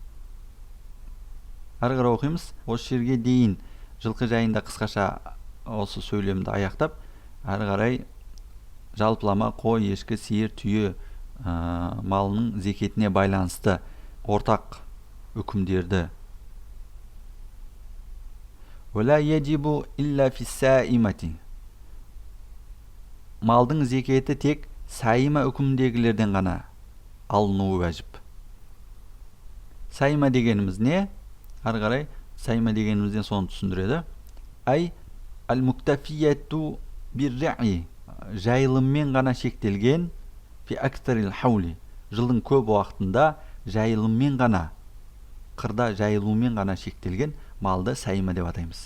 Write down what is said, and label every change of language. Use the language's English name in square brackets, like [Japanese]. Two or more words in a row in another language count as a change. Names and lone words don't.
[Kazakh] Ары қарай оқимыз. Осы жерге дейін жылқы жайында қысқаша осы сөйлемді аяқтап, ары қарай жалпылама қой, ешкі, сиыр, түйе малының зекетіне байланысты ортақ үкімдерді [Arabic] ولا يجب إلا في السائمة [Kazakh] малдың зекеті тек сайма үкімдегілерден ғана алынуы вәжіп. Сайма дегеніміз не? Ары қарай сайма дегенімізден соны түсіндіреді. [Arabic] أي المكتفية بالرعي [Kazakh] жайылыммен ғана шектелген [Arabic] في أكثر الحول [Kazakh] жылдың көп уақытында жайылыммен ғана қырда жайылумен ғана шектелген малды сайма деп атаймыз.